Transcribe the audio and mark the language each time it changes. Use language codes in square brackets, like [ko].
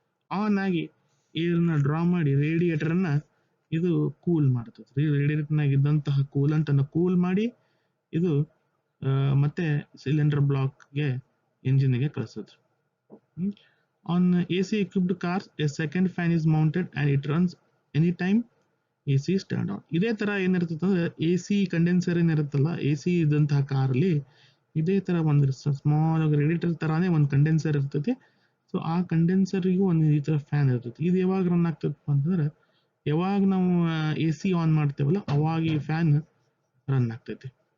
[kn] On ಆಗಿ ಏರ್ನ draw ಮಾಡಿ radiator ಅನ್ನ ಇದು ಕೂಲ್ ಮಾಡ್ತದೆ. ರೇಡಿಯೇಟರ್ನಾಗ ಇದ್ದಂತಹ ಕೂಲಂಟ್ ಅನ್ನು ಕೂಲ್ ಮಾಡಿ ಇದು ಮತ್ತೆ cylinder ಬ್ಲಾಕ್ಗೆ ಇಂಜಿನ್ಗೆ ಕಳಿಸುತ್ತೆ. [en] On AC equipped cars a second fan is mounted and it runs anytime AC is turned on. [kn] ಇದೇ ತರ ಏನಿರ್ತದೆ ಅಂದ್ರೆ AC ಕಂಡೆನ್ಸರ್ ಏನಿರುತ್ತಲ್ಲ, AC ಇದ್ದಂತಹ ಕಾರಲ್ಲಿ ಇದೇ ತರ ಒಂದು ಸ್ಮಾಲ್ ರೇಡಿಯೇಟರ್ ತರಾನೇ ಒಂದು ಕಂಡೆನ್ಸರ್ ಇರ್ತೈತಿ. ಸೊ ಆ ಕಂಡೆನ್ಸರ್ಗೂ ಒಂದು ಈ ತರ ಫ್ಯಾನ್ ಇರ್ತೈತಿ. ಇದು ಯಾವಾಗ ರನ್ ಆಗ್ತದಪ್ಪ ಅಂತಂದ್ರೆ ಯಾವಾಗ ನಾವು AC ಆನ್ ಮಾಡ್ತೇವಲ್ಲ ಅವಾಗ ಈ ಫ್ಯಾನ್ ರನ್ ಆಗ್ತೈತಿ.